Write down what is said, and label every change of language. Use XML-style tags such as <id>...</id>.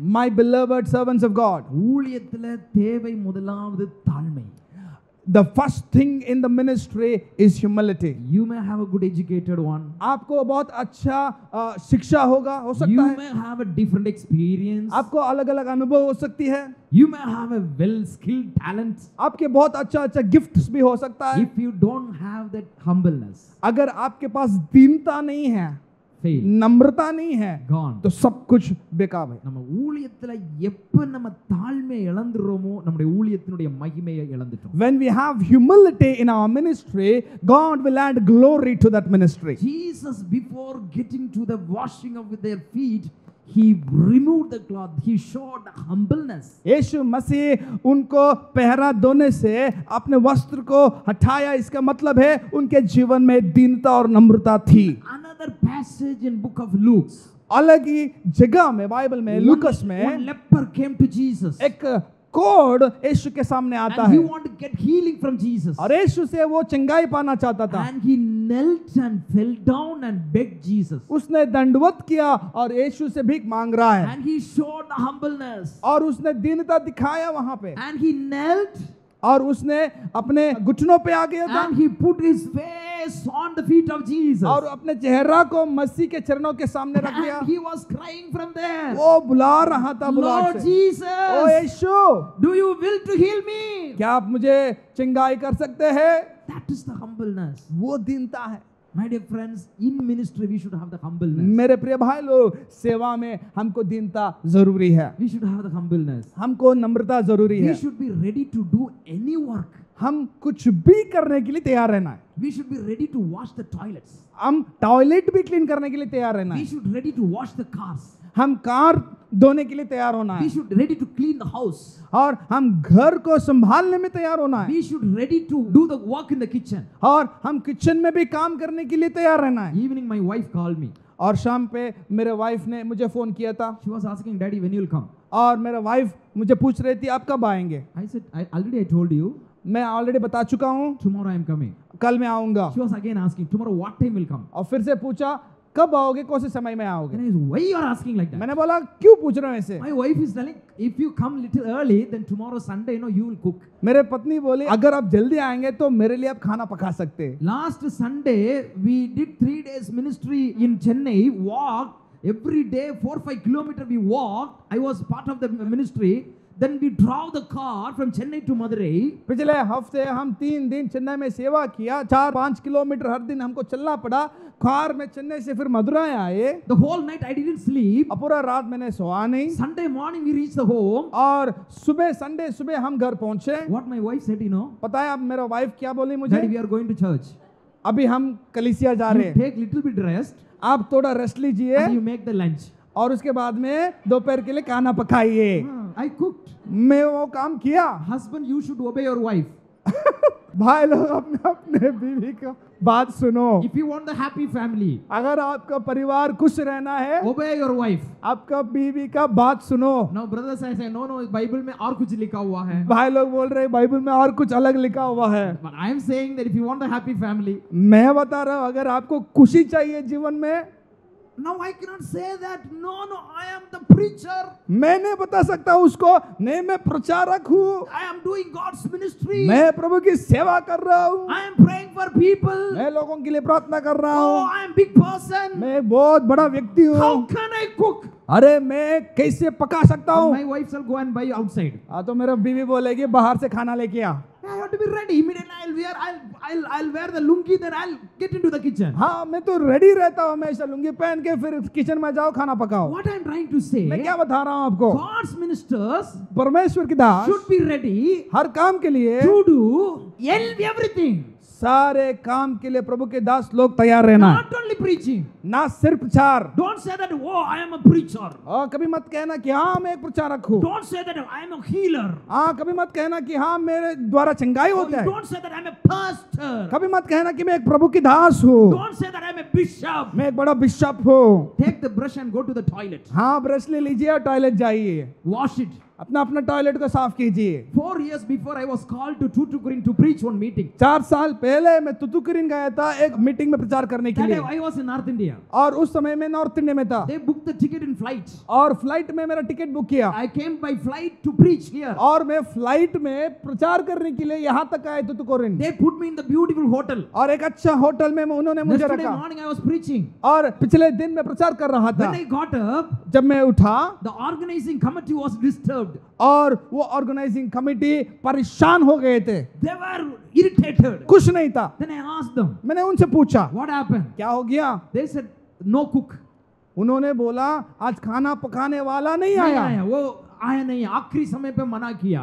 <en>my beloved servants of God,</en> <ta>ஊழியத்துல தேவை முதலாவது தாழ்மை.</ta> <en>the first thing in the ministry is humility. You may have a good educated one.</en> <hi>आपको बहुत अच्छा शिक्षा होगा, हो सकता</hi> <en>You</en> <hi>है।</hi> <en>may have a different experience.</en> <hi>आपको अलग अलग अनुभव हो सकती है।</hi> <en>You may have a well skilled talent.</en> <hi>आपके बहुत अच्छा अच्छा गिफ्ट्स भी हो सकता है।</hi> <en>If you don't have that humbleness,</en> <hi>अगर आपके पास दीनता नहीं है,</hi> <en>fail,</en> <hi>नम्रता नहीं है,</hi> <en>gone.</en> <hi>तो सब कुछ बेकार है।</hi> <ta>நம்ம ஊழியத்துல எப்ப நம்ம தாழ்மையை இழந்துறோமோ நம்முடைய ஊழியத்தினுடைய மகிமையை இழந்துட்டோம்.</ta> <en>When we have humility in our ministry, God will add glory to that ministry. Jesus, before getting to the washing of their feet, he removed the cloth. He showed humbleness.</en> <hi>यीशु मसीह उनको पहरा धोने से अपने वस्त्र को हटाया, इसका मतलब है उनके जीवन में दीनता और नम्रता थी।</hi> <en>Another passage in book of Luke.</en> <hi>अलग ही जगह में बाइबल में लूकस</hi> <en>One</en> <hi>में</hi> <en>leper came to Jesus.</en> <hi>एक कोढ़ यीशु के सामने आता</hi> <en>And he</en> <hi>है</hi> <en>wanted to get healing from Jesus.</en> <hi>और यीशु से वो चंगाई पाना चाहता था।</hi> <en>And he knelt and fell down and begged Jesus.</en> <hi>उसने दंडवत किया और यीशु से भीख मांग रहा है</hi> <en>And he showed the humbleness.</en> <hi>और उसने दीनता दिखाया वहां पे।</hi> <en>And he knelt</en> <hi>और उसने अपने घुटनों पे आ गया था</hi> <en>and he put his face on the feet of Jesus.</en> <hi>और अपने चेहरा को मसीह के चरणों के सामने रख दिया।</hi> <en>And he was crying from there.</en> <hi>वो बुला रहा था बुलाहट</hi> <en>Lord</en> <hi>से,</hi> <en>Jesus,</en> <hi>O Yeshu,</hi> <en>do you will to heal me?</en> <hi>क्या आप मुझे चंगाई कर सकते हैं?</hi> <en>That is the humbleness.</en> <hi>वो दीनता है।</hi> <en>My dear friends, in ministry we should have the humbleness.</en> <hi>मेरे प्रिय भाई लोग, सेवा में हमको दीनता जरूरी है,</hi> <en>We should have the humbleness.</en> <hi>हमको नम्रता जरूरी</hi> <en>We</en> <hi>है।</hi> <en>should be ready to do any work.</en> <hi>हम कुछ भी करने के लिए तैयार रहना है।</hi> <en>We should be ready to wash the toilets.</en> <hi>हम टॉयलेट भी क्लीन करने के लिए तैयार रहना</hi> <en>We</en> <hi>है।</hi> <en>should ready to wash the cars.</en> <hi>हम कार धोने के लिए तैयार होना</hi> <en>We</en> <hi>है</hi> <en>should ready to clean the house.</en> <hi>और हम घर को संभालने में तैयार होना है</hi> <en>We should ready to do the work in the kitchen.</en> <hi>और हम किचन में भी काम करने के लिए तैयार रहना है।</hi> <en>Evening my wife called me.</en> <hi>और शाम पे मेरे वाइफ ने मुझे फोन किया था</hi> <en>She was asking, Daddy, when you will come?</en> <hi>और मेरा वाइफ मुझे पूछ रही थी आप कब आएंगे।</hi> <en>I said, I told you,</en> <hi>मैं ऑलरेडी बता चुका हूँ</hi> <en>tomorrow I am coming.</en> <hi>कल मैं आऊंगा।</hi> <en>She was again asking, tomorrow what time will come?</en> <hi>और फिर से पूछा कब आओगे, कौन से समय में आओगे।</hi> <en>And I said, why you are asking like that?</en> <hi>मैंने बोला क्यों पूछ रहे हो ऐसे।</hi> <en>My wife is telling, if you come little early, then tomorrow Sunday, you will cook.</en> <hi>मेरे पत्नी बोली अगर आप जल्दी आएंगे तो मेरे लिए आप खाना पका सकते हैं।</hi> <en>Last Sunday, we did 3 days ministry in Chennai, walked every day, 4-5 kilometers we walked. I was part of the ministry. Then we drove the car from Chennai to Madurai.</en> <hi>पिछले हफ्ते हम 3 दिन चेन्नई में सेवा किया, 4-5 किलोमीटर हर दिन हमको चलना पड़ा। कार में चेन्नई से फिर मदुराई आए।</hi> <en>The whole night I didn't sleep.</en> <hi>अब पूरा रात मैंने सोया नहीं</hi> <en>Sunday morning we reached the home.</en> <hi>और सुबह संडे सुबह हम घर पहुंचे।</hi> <en>What my wife said,</en> <hi>पता है अब मेरा वाइफ क्या बोली</hi> <en>Daddy,</en> <hi>मुझे,</hi> <en>we are going to church.</en> <hi>अभी हम कलीसिया जा रहे</hi> <en>You</en> <hi>हैं,</hi> <en>take little bit rest</en> <hi>आप थोड़ा रेस्ट लीजिए</hi> <en>and you make the lunch.</en> <hi>और उसके बाद में दोपहर के लिए खाना पकाइए।</hi> <en>I cooked.</en> <hi>मैं वो काम किया।</hi> <en>Husband, you should obey your wife.</en> <hi>भाई लोग अपने अपने बीवी का बात सुनो।</hi> <en>If you want the happy family,</en> <hi>अगर आपका परिवार खुश रहना है,</hi> <en>obey your wife.</en> <hi>आपका बीवी का बात सुनो।</hi> <en>Now brothers I say, no, Bible</en> <hi>में और कुछ लिखा हुआ है. भाई लोग बोल रहे हैं बाइबल में और कुछ अलग लिखा हुआ है।</hi> <en>But I am saying that if you want the happy family,</en> <hi>मैं बता रहा हूँ अगर आपको खुशी चाहिए जीवन में,</hi> <en>now I cannot say that, no, I am the preacher.</en> <hi>मैं नहीं बता सकता उसको, नहीं मैं प्रचारक हूँ,</hi> <en>I am doing God's ministry.</en> <hi>मैं प्रभु की सेवा कर रहा हूँ,</hi> <en>I am praying for people.</en> <hi>मैं लोगों के लिए प्रार्थना कर रहा</hi> <en>Oh,</en> <hi>हूँ,</hi> <en>I am big person.</en> <hi>मैं एक बहुत बड़ा व्यक्ति</hi> <en>How</en> <hi>हूँ,</hi> <en>can I cook?</en> <hi>अरे मैं कैसे पका सकता हूँ।</hi> <en>My wife shall go and buy outside.</en> <hi>हाँ तो मेरा बीवी बोलेगी बाहर से खाना लेके आ।</hi> <en>I have to be ready. Immediately I'll wear the lungi, then I'll get into the kitchen.</en> <hi>हाँ मैं तो रेडी रहता हूँ, हमेशा लुंगी पहन के फिर किचन में जाओ खाना पकाओ।</hi> <en>What I am trying to say,</en> <hi>मैं क्या बता रहा हूँ आपको,</hi> <en>God's ministers</en> <hi>परमेश्वर की दास</hi> <en>should be ready</en> <hi>हर काम के लिए,</hi> <en>to do everything.</en> <hi>सारे काम के लिए प्रभु के दास लोग तैयार रहना है,</hi> <en>Not only preaching.</en> <hi>ना सिर्फ प्रचार।</hi> <en>Don't say that, oh, I am a preacher.</en> <hi>और कभी मत कहना कि हाँ मैं एक प्रचारक हूँ।</hi> <en>Don't say that I am a healer.</en> <hi>हाँ कभी मत कहना कि हाँ मेरे द्वारा चंगाई</hi> <en>Oh,</en> <hi>होता है।</hi> <en>don't say that I am a pastor.</en> <hi>कभी मत कहना कि मैं एक प्रभु की दास हूँ,</hi> <en>Don't say that I am a bishop.</en> <hi>मैं एक बड़ा बिशप हूँ।</hi> <en>Take the brush and go to the toilet.</en> <hi>हाँ ब्रश ले लीजिए और टॉयलेट जाइए,</hi> <en>Wash it.</en> <hi>अपना अपना टॉयलेट को साफ कीजिए।</hi> <en>4 years before I was called to Tuticorin to preach one meeting.</en> <hi>4 साल पहले मैं तुतुकुरिन गया था एक मीटिंग में प्रचार करने के</hi> <en>That</en> <hi>लिए,</hi> <en>time I was in North India.</en> <hi>और उस समय मैं नॉर्थ इंडिया में था</hi> <en>They booked the ticket in flight.</en> <hi>और फ्लाइट में मेरा टिकट बुक किया</hi> <en>I came by flight to preach here.</en> <hi>और मैं फ्लाइट में प्रचार करने के लिए यहाँ तक आया तुतुकुरिन।</hi> <en>They put me in the beautiful hotel.</en> <hi>और एक अच्छा होटल में उन्होंने मुझे</hi> <en>Yesterday</en> <hi>रखा</hi> <en>morning I was preaching.</en> <hi>और पिछले दिन मैं प्रचार कर रहा था।</hi> <en>When I got up,</en> <hi>जब मैं उठा</hi> <en>the organizing committee was disturbed.</en> <hi>और वो ऑर्गेनाइजिंग कमेटी परेशान हो गए थे,</hi> <en>They were irritated.</en> <hi>कुछ नहीं था।</hi> <en>Then I asked them,</en> <hi>मैंने उनसे पूछा</hi> <en>what happened?</en> <hi>क्या हो गया।</hi> <en>They said, no cook.</en> <hi>उन्होंने बोला आज खाना पकाने वाला नहीं नहीं आया, आया, वो आया नहीं, आखिरी समय पे मना किया.</hi>